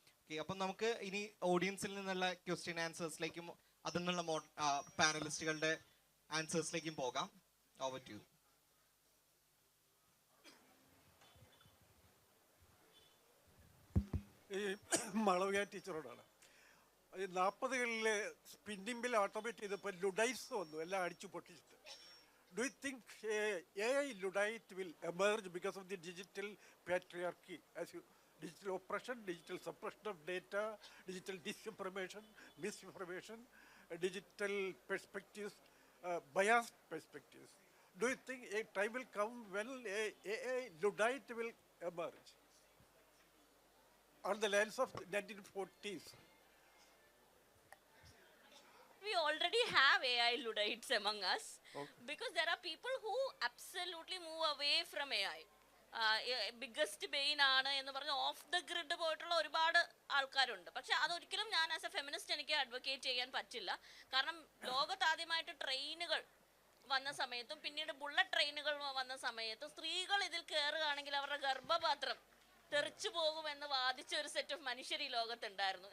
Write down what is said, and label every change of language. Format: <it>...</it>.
<ml>Okay, അപ്പം നമുക്ക് ഇനി ഓഡിയൻസിൽ നിന്നുള്ള ക്വസ്റ്റ്യൻ ആൻസേഴ്സിലേക്കും അതിൽ നിന്നുള്ള പാനലിസ്റ്റുകളുടെ ആൻസേഴ്സിലേക്കും പോകാം.</ml> <en>Over to you.</en> <ml>ഈ മാളവിക ടീച്ചറോടാണ്. 40കളിൽ സ്പിന്നിംഗ് മിൽ ഓട്ടോമേറ്റ് ചെയ്തപ്പോൾ ലുഡൈറ്റ്സ് വന്നു, എല്ലാം അടിച്ചു പൊട്ടിച്ചിട്ട്.</ml> <en>Do you think AI Luddite will emerge because of the digital patriarchy, digital oppression, digital suppression of data, digital disinformation, misinformation, digital perspectives, biased perspectives? Do you think a time will come when AI Luddite will emerge on the lines of 1940s? We already have AI Luddites among us, because there are people who absolutely move away from AI.</en> <ml>Biggest ബെയിൻ ആണ് എന്ന് പറഞ്ഞ്</ml> <en>off the grid</en> <ml>പോയിട്ടുള്ള ഒരുപാട് ആൾക്കാരുണ്ട്. പക്ഷെ അതൊരിക്കലും ഞാൻ</ml> <en>as a feminist</en> <ml>എനിക്ക് അഡ്വക്കേറ്റ് ചെയ്യാൻ പറ്റില്ല. കാരണം ലോകത്താദ്യമായിട്ട് ട്രെയിനുകൾ വന്ന സമയത്തും പിന്നീട് ബുള്ളറ്റ് ട്രെയിനുകൾ വന്ന സമയത്തും സ്ത്രീകൾ ഇതിൽ കയറുകയാണെങ്കിൽ അവരുടെ ഗർഭപാത്രം തെറിച്ചു പോകുമെന്ന് വാദിച്ച ഒരു</ml> <en>set of</en> <ml>മനുഷ്യർ ഈ ലോകത്തുണ്ടായിരുന്നു.</ml>